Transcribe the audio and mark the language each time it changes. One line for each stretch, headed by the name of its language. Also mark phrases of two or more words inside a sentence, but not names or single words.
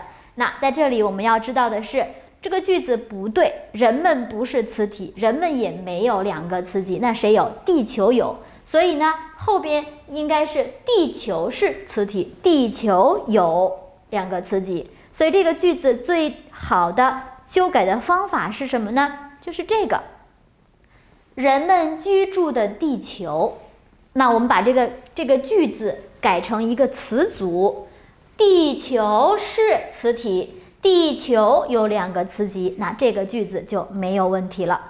Chinese: 那在這裡我們要知道的是這個句子不對，人們不是磁體，人們也沒有2個磁極，那誰有？地球有。所以呢，後邊應該是地球是磁體，地球有2個磁极。所以這個句子最好的修改的方法是什麼呢？就是這個，人們居住的地球。那我們把這個句子改成一個詞組，地球是磁體，地球有2個磁极，那這個句子就沒有問題了。